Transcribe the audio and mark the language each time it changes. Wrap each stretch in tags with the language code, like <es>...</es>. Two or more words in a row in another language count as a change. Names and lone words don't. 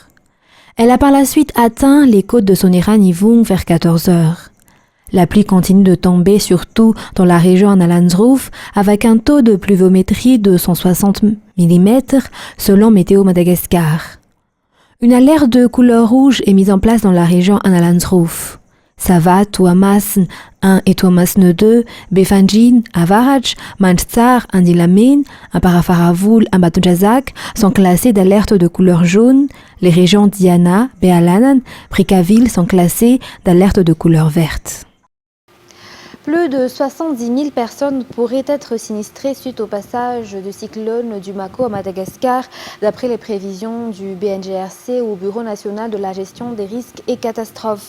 <fr>Elle a par la suite atteint les côtes de Sonera-Nivung vers 14 heures. La pluie continue de tomber surtout dans la région Analanzrouf avec un taux de pluviométrie de 160 mm selon Météo Madagascar. Une alerte de couleur rouge est mise en place dans la région Analanzrouf. Savat, Tuamasn 1 et Tuamasn 2, Befanjin, Avaraj, Manchsar, Andilamen, Amparafaravul, Ambatonjazak sont classés d'alerte de couleur jaune. Les régions Diana, Bealanan, Prikaville sont classées d'alerte de couleur verte. Plus de 70 000 personnes pourraient être sinistrées suite au passage du cyclone du Mako à Madagascar, d'après les prévisions du BNGRC au Bureau national de la gestion des risques et catastrophes.</fr>